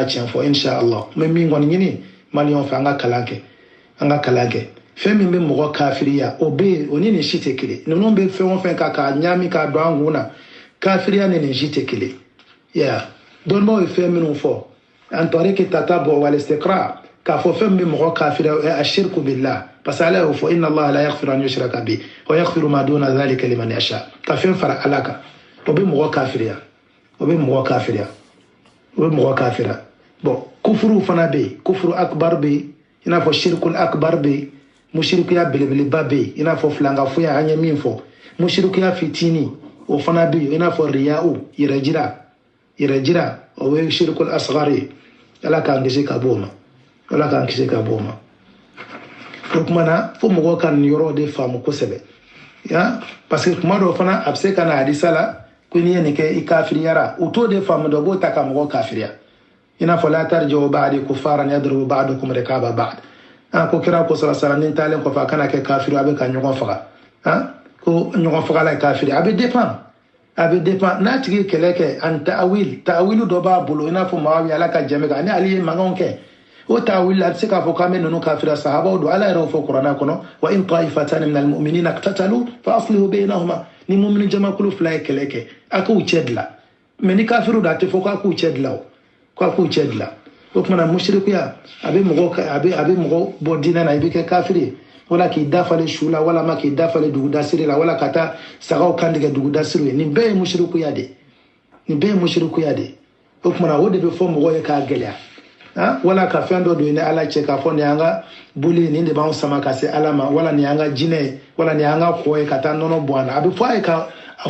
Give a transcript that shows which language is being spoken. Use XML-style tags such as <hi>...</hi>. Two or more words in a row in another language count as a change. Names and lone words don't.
<bm>tiɲɛ fɔ inshallah n bɛ min kɔni ɲini maliyɛnw fɛ an ka kalan kɛ fɛn min bɛ mɔgɔ kafiriya o bɛ yen o ni nin si tɛ kelen ninnu bɛ fɛn o fɛn kan k'a ɲagami k'a don an kun na kafiriya ni nin si tɛ kelen dɔnnibaaw ye fɛn minnu fɔ an</bm> <ar>طريق التتبع والاستقراء</ar> <bm>k'a fɔ fɛn min bɛ mɔgɔ kafiriya</bm> <ar>الشرك بالله</ar> <fr>parce que</fr> <bm>ala y'o fɔ</bm> <ar>إن الله لا يغفر أن يشرك به ويغفر ما دون ذلك لمن يشاء</ar> <bm>ka fɛn fara ala kan o bɛ mɔgɔ kafiriya bon kufuru fana bɛ yen</bm> <ar>الكفر الأكبر</ar> <bm>bɛ yen i n'a fɔ</bm> <ar>الشرك الأكبر</ar> <bm>bɛ yen mushrikiya belebeleba bɛ yen i n'a fɔ filankafoya an ye min fɔ mushrikiya fitinin o fana bɛ yen i n'a fɔ riya'u yɛrɛjira o ye</bm> <ar>الشرك الأصغر</ar> <bm>ye ala k'an kisi ka bɔ o ma o kuma na fo mɔgɔw ka nin yɔrɔ de faamu kosɛbɛ</bm> <fr>parce que</fr> <bm>kuma dɔw fana a bɛ se ka na hadisa la ko n'i ye nin kɛ i kafiriyara u t'o de faamu dɔ b'o ta ka mɔgɔ kafiriya i n'a fɔ</bm> <ar>لا ترجعوا بعدي كفارا يضرب بعضكم رقاب بعض</ar> <bm>ko kira ko sala ni taalen kɔfɛ a kana kɛ kafiri a bɛ ka ɲɔgɔn faga ko ɲɔgɔn fagala ye kafiri a bɛ dépend n'a tigi ye kɛlɛ kɛ ani ta'awilu dɔ b'a bolo i n'a fɔ Muawiya ala ka jɛmɛ kan ni Ali ye mankanw kɛ o ta'awil a bɛ se k'a fɔ k'an bɛ ninnu kafira sahabaw don ala yɛrɛ y'o fɔ kuranɛ kɔnɔ</bm> <ar>وإن طائفتان من المؤمنين اقتتلوا فأصلحوا بينهما</ar> <bm>ni mumini jamakulu 2 ye kɛlɛ kɛ a k'u cɛ dilan mais ni kafiru don a tɛ fɔ k'a k'u cɛ dilan o kuma na mushrikuya abe mogo bo dina na ibe ke kafiri wala ki dafale shula wala ma ki dafale duguda siri la wala kata sagaw kandige duguda siri ni be mushrikuya de ni be mushrikuya de o kuma na o de be fo mogo ye ka gelya wala ka fɛn dɔ don ni ala cɛ k'a fɔ nin y'an ka boli nin de b'anw sama ka se ala ma wala nin y'an ka jinɛ wala nin y'an ka kɔ ye ka taa nɔnɔ bɔ an na a bɛ fɔ a ye ka a</bm>